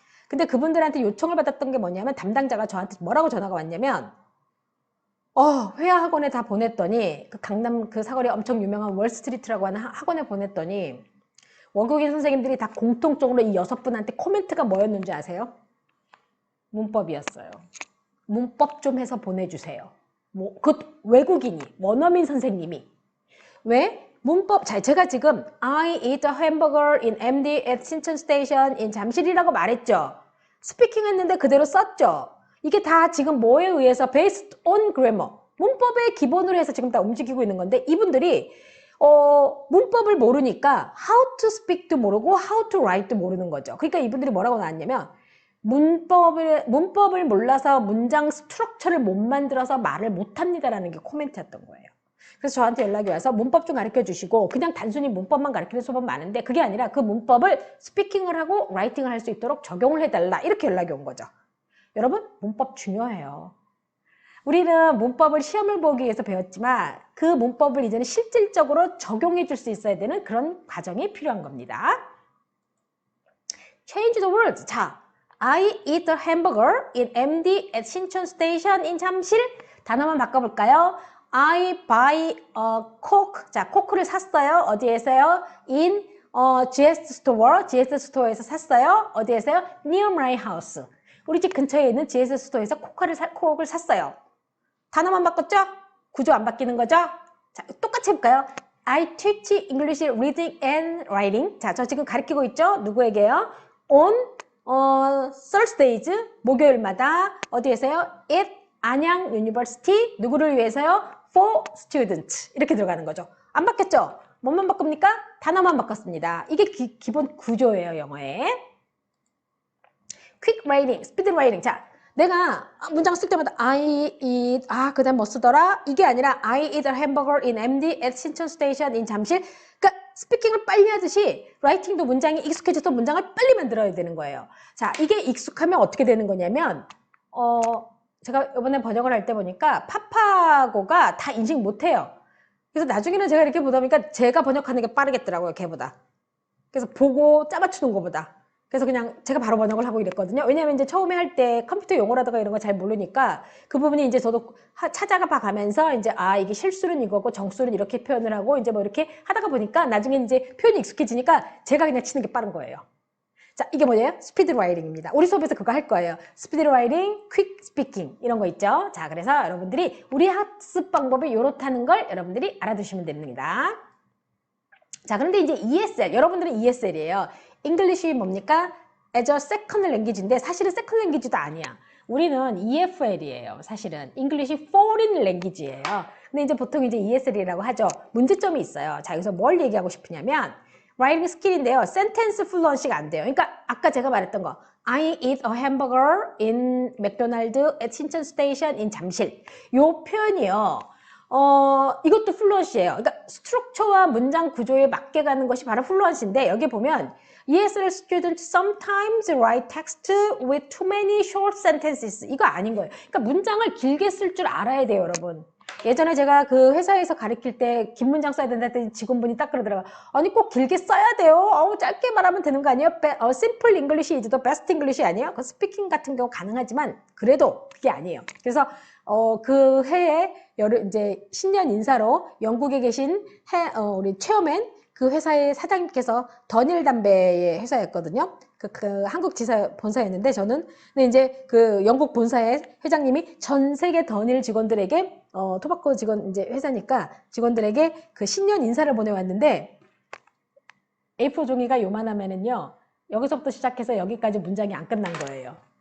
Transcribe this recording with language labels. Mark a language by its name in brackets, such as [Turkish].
[Korean] 근데 그분들한테 요청을 받았던 게 뭐냐면 담당자가 저한테 뭐라고 전화가 왔냐면 회화 학원에 다 보냈더니 그 강남 그 사거리 엄청 유명한 월스트리트라고 하는 학원에 보냈더니 원국인 선생님들이 다 공통적으로 이 6분한테 코멘트가 뭐였는지 아세요? 문법이었어요. 문법 좀 해서 보내주세요. 그 외국인이, 원어민 선생님이. 왜? 문법, 제가 지금 [English] I eat a hamburger in MD at 신천 station in 잠실이라고 말했죠. [Korean] 스피킹 했는데 그대로 썼죠. 이게 다 지금 뭐에 의해서 [English] based on grammar. [Korean] 문법의 기본으로 해서 지금 다 움직이고 있는 건데 이분들이 문법을 모르니까 [English] how to speak [Korean] 도 모르고 [English] how to write [Korean] 도 모르는 거죠. 그러니까 이분들이 뭐라고 나왔냐면 문법을 몰라서 문장 스트럭처를 못 만들어서 말을 못합니다라는 게 코멘트였던 거예요. 그래서 저한테 연락이 와서 문법 좀 가르쳐 주시고 그냥 단순히 문법만 가르치는 수업은 많은데 그게 아니라 그 문법을 스피킹을 하고 라이팅을 할 수 있도록 적용을 해달라 이렇게 연락이 온 거죠. 여러분 문법 중요해요. 우리는 문법을 시험을 보기 위해서 배웠지만 그 문법을 이제는 실질적으로 적용해 줄 수 있어야 되는 그런 과정이 필요한 겁니다. [English] Change the words. 자, I eat a hamburger in MD at 신천 station in 잠실. [Korean] 단어만 바꿔볼까요? [English] I buy a coke. [Korean] 자, 코크를 샀어요. 어디에서요? [English] In GS store. [Korean] GS 스토어에서 샀어요. 어디에서요? [English] Near my house. [Korean] 우리 집 근처에 있는 GS 스토어에서 코크를 샀어요. 단어만 바꿨죠? 구조 안 바뀌는 거죠? 자, 똑같이 해볼까요? [English] I teach English reading and writing. [Korean] 자, 저 지금 가르치고 있죠? 누구에게요? [English] On Thursdays, [Korean] 목요일마다 어디에서요? At 안양 유니버시티. 누구를 위해서요? [English] For students. [Korean] 이렇게 들어가는 거죠. 안 바뀌었죠? 뭐만 바꿉니까? 단어만 바꿨습니다. 이게 기본 구조예요, 영어에. [English] quick writing, speed writing. [Korean] 자, 내가 문장 쓸 때마다 [English] I eat, [Korean] 그 다음 뭐 쓰더라? 이게 아니라 [English] I eat a hamburger in MD at 신천 station in 잠실. [Korean] 그러니까 스피킹을 빨리 하듯이 라이팅도 문장이 익숙해져서 문장을 빨리 만들어야 되는 거예요. 자, 이게 익숙하면 어떻게 되는 거냐면 제가 이번에 번역을 할 때 보니까 파파고가 다 인식 못해요. 그래서 나중에는 제가 이렇게 보다 보니까 제가 번역하는 게 빠르겠더라고요, 걔보다. 그래서 보고 짜맞추는 것보다. 그래서 그냥 제가 바로 번역을 하고 이랬거든요. 왜냐면 이제 처음에 할 때 컴퓨터 용어라든가 이런 거 잘 모르니까 그 부분이 이제 저도 찾아가 가면서 이제 이게 실수는 이거고 정수는 이렇게 표현을 하고 이제 뭐 이렇게 하다가 보니까 나중에 이제 표현이 익숙해지니까 제가 그냥 치는 게 빠른 거예요. 자, 이게 뭐예요? 스피드 라이팅입니다. 우리 수업에서 그거 할 거예요. 스피드 라이팅, 퀵 스피킹 이런 거 있죠. 자, 그래서 여러분들이 우리 학습 방법이 이렇다는 걸 여러분들이 알아두시면 됩니다. 자, 그런데 이제 ESL, 여러분들은 ESL이에요. English이 뭡니까? [English] As a second language인데 [Korean] 사실은 [English] second language도 아니야. [Korean] 우리는 EFL이에요. [English] 사실은 English foreign language예요. [Korean] 근데 이제 보통 이제 ESL이라고 하죠. 문제점이 있어요. 자, 여기서 뭘 얘기하고 싶으냐면 writing 스킬인데요. sentence fluency가 안 돼요. 그러니까 아까 제가 말했던 거 [English] I eat a hamburger in McDonald's at 신천 station in [Korean] 잠실. 요 표현이요. 이것도 플루언시예요. 그러니까 스트럭처와 문장 구조에 맞게 가는 것이 바로 플루언시인데 여기 보면 [English] ESL students sometimes write text with too many short sentences. [Korean] 이거 아닌 거예요. 그러니까 문장을 길게 쓸 줄 알아야 돼요, 여러분. 예전에 제가 그 회사에서 가르칠 때 긴 문장 써야 된다 했더니 직원분이 딱 그러더라고요. 아니 꼭 길게 써야 돼요. 짧게 말하면 되는 거 아니에요? [English] Simple English is the best English 아니에요? [Korean] 그 스피킹 같은 경우 가능하지만 그래도 그게 아니에요. 그래서 그 해에 이제 신년 인사로 영국에 계신 우리 체어맨 그 회사의 사장님께서 더닐 담배의 회사였거든요. 그 한국 지사 본사였는데 저는 근데 이제 그 영국 본사의 회장님이 전 세계 더닐 직원들에게 토바코 직원 이제 회사니까 직원들에게 그 신년 인사를 보내왔는데 A4 종이가 요만하면은요 여기서부터 시작해서 여기까지 문장이 안 끝난 거예요.